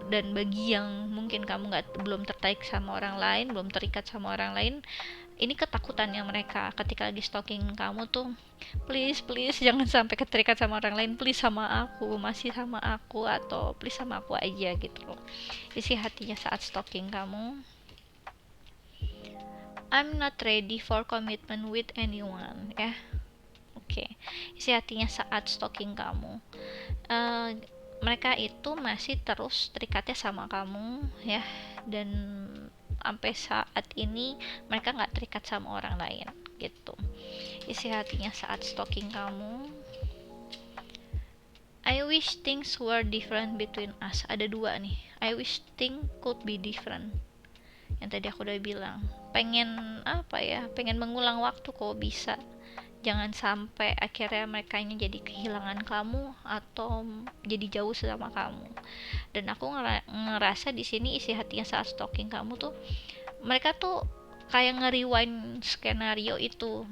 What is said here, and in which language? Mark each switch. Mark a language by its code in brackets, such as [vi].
[id] Dan bagi yang mungkin kamu belum tertarik sama orang lain, belum terikat sama orang lain, ini ketakutannya mereka ketika lagi stalking kamu tuh, please jangan sampai keterikat sama orang lain, please sama aku, masih sama aku, atau please sama aku aja gitu loh. Isi hatinya saat stalking kamu, [en] I'm not ready for commitment with anyone [id] ya. Oke, isi hatinya saat stalking kamu, mereka itu masih terus terikatnya sama kamu ya, dan sampai saat ini mereka nggak terikat sama orang lain gitu. Isi hatinya saat stalking kamu, [en] I wish things were different between us. [id] Ada dua nih, [en] I wish things could be different. [id] Yang tadi aku udah bilang, pengen apa ya, pengen mengulang waktu kok bisa. Jangan sampai akhirnya mereka ini jadi kehilangan kamu atau jadi jauh sama kamu. Dan aku ngerasa di sini isi hatinya saat stalking kamu tuh, mereka tuh kayak nge-rewind skenario itu.